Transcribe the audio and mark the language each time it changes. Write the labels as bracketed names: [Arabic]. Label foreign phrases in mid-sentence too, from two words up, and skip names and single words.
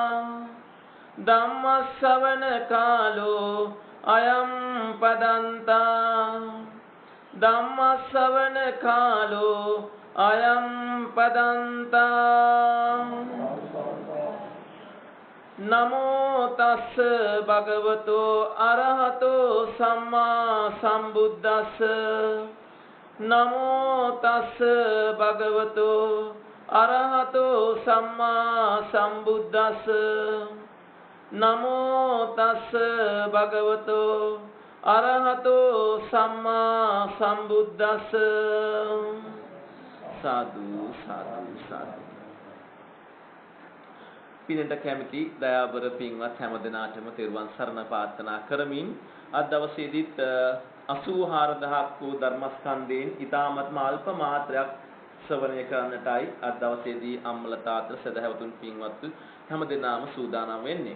[Pali] धम्मश्रवण कालो अयं पदन्ता धम्मश्रवण कालो अयं पदन्ता नमो तस् भगवतो अरहतो सम्मा सम्बुद्धस्स नमो तस् भगवतो अरहतो सम्मा सम्बुद्धस्स नमो तस् भगवतो अरहतो सम्मा सम्बुद्धस्स साधु साधु साधु [Sinhala] පිනට කැමති දයාබර පින්වත් හැමදෙනාටම තෙරුවන් සරණ ප්‍රාර්ථනා කරමින් අද දවසේදීත් 84000ක් වූ ධර්මස්කන්ධයෙන් ඊ타මත්ම අල්ප මාත්‍රයක් ශ්‍රවණය කරන්නටයි අද දවසේදී අම්මල තාත්ත සදහැවතුන් පින්වත් හැමදෙනාම සූදානම් වෙන්නේ.